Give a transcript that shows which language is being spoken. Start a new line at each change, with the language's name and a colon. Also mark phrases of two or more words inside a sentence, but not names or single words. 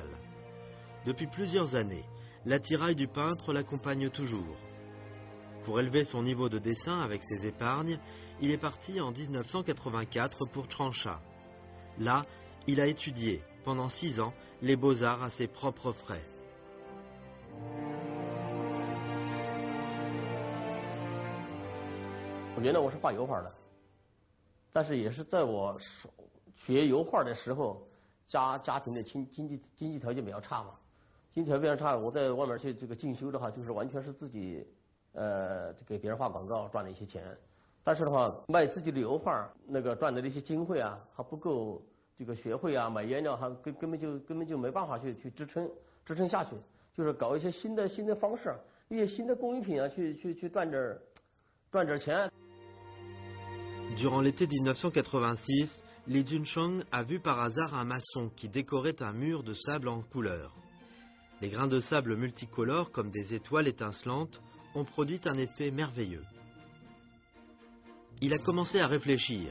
French: Depuis plusieurs années, l'attirail du peintre l'accompagne toujours. Pour élever son niveau de dessin avec ses épargnes, il est parti en 1984 pour Changsha. Là, il a étudié, pendant 6 ans, les beaux-arts à ses propres frais.
Chinese: 原来我是画油画的，但是也是在我学油画的时候，家庭的经济条件比较差嘛，经济条件比较差，我在外面去这个进修的话，就是完全是自己给别人画广告赚了一些钱，但是的话卖自己的油画那个赚的那些经费啊，还不够这个学费啊买颜料，还根本就没办法去支撑下去，就是搞一些新的方式，一些新的工艺品啊，去赚点钱。
French: Durant l'été 1986, Li Junsheng a vu par hasard un maçon qui décorait un mur de sable en couleur. Les grains de sable multicolores, comme des étoiles étincelantes, ont produit un effet merveilleux. Il a commencé à réfléchir.